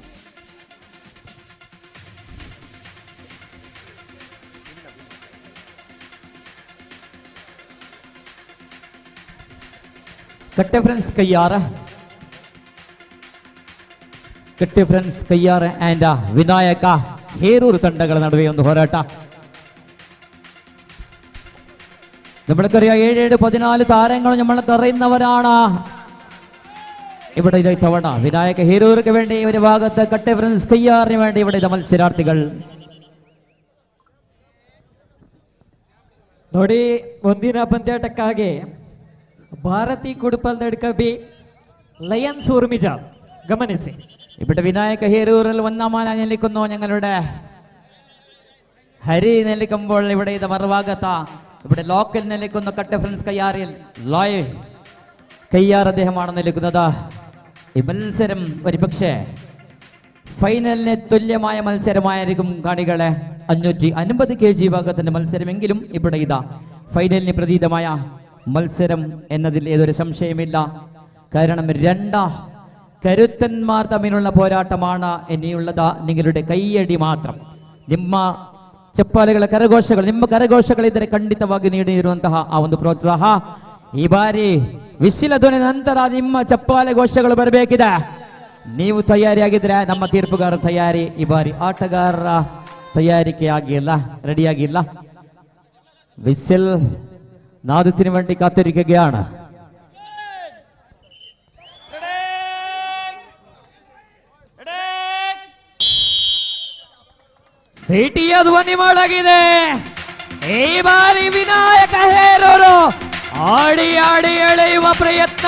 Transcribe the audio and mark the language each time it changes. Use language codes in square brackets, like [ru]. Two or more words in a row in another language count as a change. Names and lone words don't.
[kn] ಕಟ್ಟೆ ಫ್ರೆಂಡ್ಸ್ ಕೈಯಾರ ಆ್ಯಂಡ್ ವಿನಾಯಕ ಹೇರೂರು ತಂಡಗಳ ನಡುವೆ ಒಂದು ಹೋರಾಟ. [ml] നമ്മൾക്കറിയാം 7-14 താരങ്ങൾ നമ്മൾക്ക് അറിയുന്നവരാണ്. ഇവിടെ ഇത് തവണ വിനായക ഹീറോർക്ക് വേണ്ടി ഒരു ഭാഗത്ത് കട്ടെ ഫ്രണ്ട്സ് കയ്യാറിന് വേണ്ടി ഇവിടെ ഇത് മത്സരാർത്ഥികൾ ನೋಡಿ. [kn] ಮುಂದಿನ ಪಂದ್ಯಾಟಕ್ಕಾಗಿ ಭಾರತಿ ಕುಡುಪಲ್ದಡ್ಕ ಬಿ ലയൻസ് ഊർമിജ ഗമനിಸಿ. [ml] ഇവിടെ വിനായക ഹീറൂറിൽ 1-ാം നിൽക്കുന്നു ഞങ്ങളുടെ ഹരി നിൽക്കുമ്പോൾ ഇവിടെ ഇത് മറുഭാഗത്ത ഇവിടെ ലോക്കൽ നിൽക്കുന്ന കട്ടെ ഫ്രണ്ട്സ് കയ്യാറിൽ കയ്യാർ അദ്ദേഹമാണ് നിൽക്കുന്നത്. ഈ മത്സരം ഒരുപക്ഷെ ഫൈനലിന് തുല്യമായ മത്സരമായിരിക്കും കാണികളെ. 550 kg ഭാഗത്തിന്റെ മത്സരമെങ്കിലും ഇവിടെ ഇതാ ഫൈനലിന് പ്രതീതമായ മത്സരം എന്നതിൽ ഏതൊരു സംശയമില്ല. കാരണം 2 കരുത്തന്മാർ തമ്മിലുള്ള പോരാട്ടമാണ് ഇനിയുള്ളത്. നിങ്ങളുടെ കൈയടി മാത്രം, [kn] ನಿಮ್ಮ ಚಪ್ಪಾಳೆಗಳ ಕರಘೋಷಗಳು, ನಿಮ್ಮ ಕರಘೋಷಗಳಿದ್ದರೆ ಖಂಡಿತವಾಗಿ ನೀಡಿರುವಂತಹ ಆ ಒಂದು ಪ್ರೋತ್ಸಾಹ ಈ ಬಾರಿ ವಿಶಿಲ ಧ್ವನಿ ನಂತರ ನಿಮ್ಮ ಚಪ್ಪಾಳೆ ಘೋಷಗಳು ಬರಬೇಕಿದೆ. ನೀವು ತಯಾರಿಯಾಗಿದ್ರೆ ನಮ್ಮ ತೀರ್ಪುಗಾರ ತಯಾರಿ. ಈ ಬಾರಿ ಆಟಗಾರರ ತಯಾರಿಕೆ ಆಗಿಲ್ಲ, ರೆಡಿಯಾಗಿಲ್ಲ. [ml] വിസിൽ നാദത്തിന് വേണ്ടി കാത്തിരിക്കുകയാണ്. [kn] ಸಿಟಿಯ ಧ್ವನಿ ಮಾಡಾಗಿದೆ. ಈ ಬಾರಿ ವಿನಾಯಕ ಹೇರೂರು ಆಡಿ ಆಡಿ ಎಳೆಯುವ ಪ್ರಯತ್ನ.